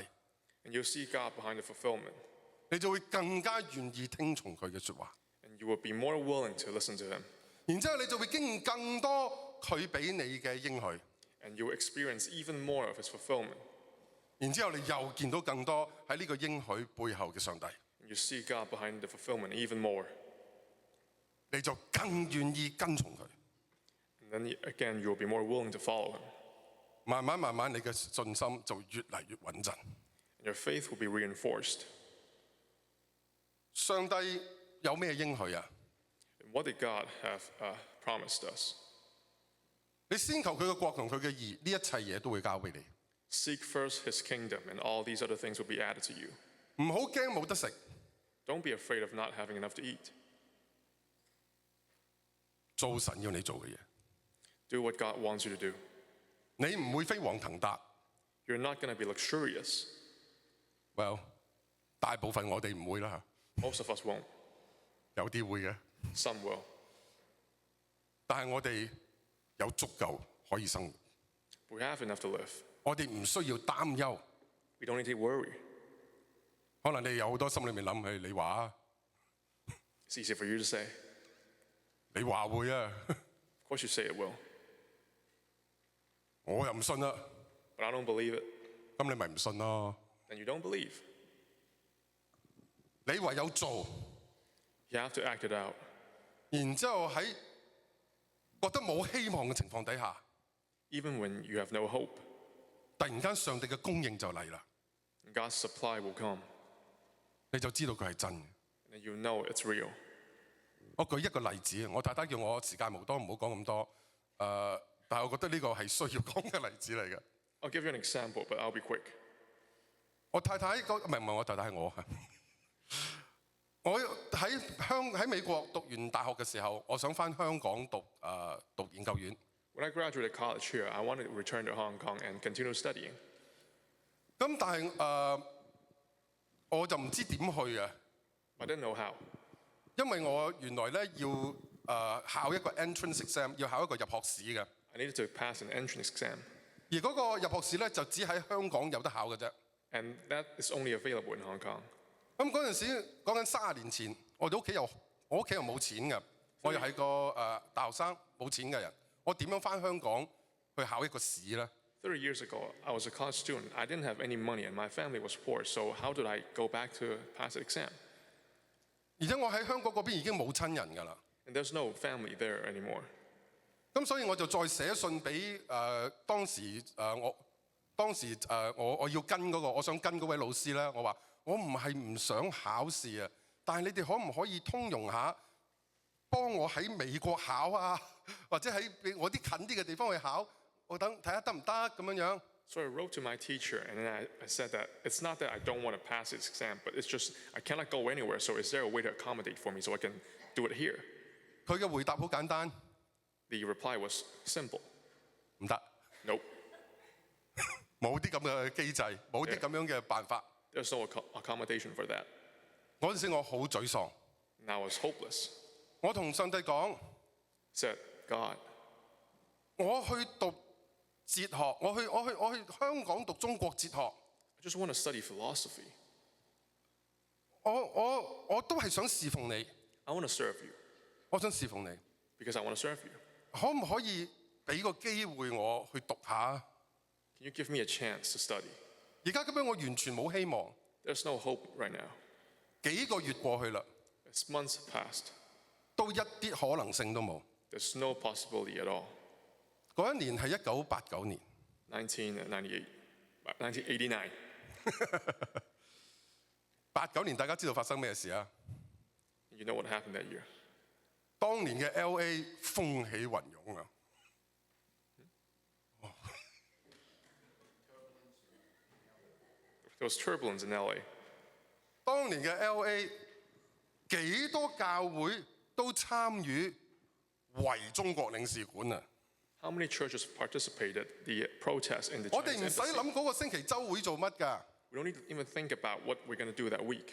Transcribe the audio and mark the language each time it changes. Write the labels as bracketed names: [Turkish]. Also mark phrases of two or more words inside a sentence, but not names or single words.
[English] And you'll see God behind the fulfillment. [Cantonese] 你就會更加願意聽從佢嘅説話。 [English] And you will be more willing to listen to Him. [Cantonese] 然之後你就會經驗更多佢俾你嘅應許。 [English] And you will experience even more of His fulfillment. [Cantonese] 然之後你又見到更多喺呢個應許背後嘅上帝， [English] And you see God behind the fulfillment even more. [Cantonese] 你就更願意跟從佢。 [English] And then again, you will be more willing to follow Him. [Cantonese] 慢慢，你嘅信心就越嚟越穩陣。 [English] And your faith will be reinforced. [Cantonese] 上帝有咩應許啊？ [English] And what did God have promised us? [Cantonese] 你先求佢嘅國同佢嘅義，呢一切嘢都會交俾你。 [English] Seek first His kingdom, and all these other things will be added to you. [Cantonese] 唔好驚冇得食， [English] Don't be afraid of not having enough to eat. [Cantonese] 做神要你做嘅嘢。 [English] Do what God wants you to do. [Cantonese] 你唔會飛黃騰達。 [English] You're not going to be luxurious. [Cantonese] Well，大部分我哋唔會啦， [English] Most of us won't. [Cantonese] 有啲會嘅。 [English] Some will. [Cantonese] 但係我哋有足夠可以生活， [English] We have enough to live. [Cantonese] 我哋唔需要擔憂。 [English] We don't need to worry. [Cantonese] 可能你有好多心裏面諗起，你話啊， [English] It's easy for you to say. [Cantonese] 你話會啊， [English] Of course you say it will. [Cantonese] 我又唔信啦。 [English] But I don't believe it. [Cantonese] 咁你咪唔信咯。 [English] Then you don't believe. [Cantonese] 你唯有做， [English] You have to act it out. [Cantonese] 然之後喺覺得冇希望嘅情況底下， [English] Even when you have no hope, [Cantonese] 突然間上帝嘅供應就嚟啦， [English] God's supply will come. [Cantonese] 你就知道佢係真嘅。 [English] And you know it's real. [Cantonese] 我舉一個例子，我太太叫我時間無多，唔好講咁多。但係我覺得呢個係需要講嘅例子嚟嘅。 [English] I'll give you an example, but I'll be quick. [Cantonese] 我太太唔係我太太係我。我喺美國讀完大學嘅時候，我想翻香港讀研究院。 [English] When I graduated college here, I wanted to return to Hong Kong and continue studying. [Cantonese] 咁但係我就唔知點去啊， [English] I didn't know how. [Cantonese] 因為我原來咧要考一個 [English] entrance exam， [Cantonese] 要考一個入學試嘅。 [English] I needed to pass an entrance exam. [Cantonese] 而嗰個入學試咧就只喺香港有得考嘅啫。 [English] And that is only available in Hong Kong. [Cantonese] 咁嗰陣時講緊30年前，我屋企又冇錢嘅，我又係個大學生冇錢嘅人，我點樣翻香港去考一個試咧？ [English] 30 years ago, I was a college student. I didn't have any money and my family was poor, so how did I go back to pass the exam? [Cantonese] 而且我喺香港嗰邊已經冇親人㗎啦。 [English] And there's no family there anymore. [Cantonese] 咁所以我就再寫信俾當時我要跟嗰個，我想跟嗰位老師咧，我話我唔係唔想考試啊，但係你哋可唔可以通融下，幫我喺美國考啊，或者喺我啲近啲嘅地方去考，我等睇下得唔得咁樣樣。 [English] So I wrote to my teacher and then I said that it's not that I don't want to pass this exam, but it's just I cannot go anywhere, so is there a way to accommodate for me so I can do it here? [Cantonese] 佢嘅回答好簡單， [English] The reply was simple. [Cantonese] 唔得， [English] Nope. [Cantonese] 冇啲咁嘅機制，冇啲咁樣嘅辦法。 [English] There's no accommodation for that. [Cantonese] 嗰陣時我好沮喪， [English] And I was hopeless. [Cantonese] 我同上帝講， [English] Said, God, [Cantonese] 我去讀哲學，我去香港讀中國哲學， [English] I just want to study philosophy. [Cantonese] 我都係想侍奉你， [English] I want to serve you [Cantonese] 我想侍奉你， [English] because I want to serve you. [Cantonese] 可唔可以俾個機會我去讀下？ [English] Can you give me a chance to study? [Cantonese] 而家咁樣我完全冇希望， [English] There's no hope right now. [Cantonese] 幾個月過去啦， [English] As months passed, [Cantonese] 都一啲可能性都冇。 [English] there's no possibility at all. [Cantonese] 嗰一年係1989年， [English] 1989. [Cantonese] 89年大家知道發生咩事啊？ [English] You know what happened that year? [Cantonese] 當年嘅 LA 風起雲湧啊！ [English] There was turbulence in LA. [Cantonese] 當年嘅 LA 幾多教會都參與圍中國領事館啊！ [English] How many churches participated the protest in the [Cantonese] 我哋 [English] Chinese [Cantonese] 唔使 [English] embassy? [Cantonese] 諗嗰個星期週會做乜㗎， [English] We don't need to even think about what we're going to do that week.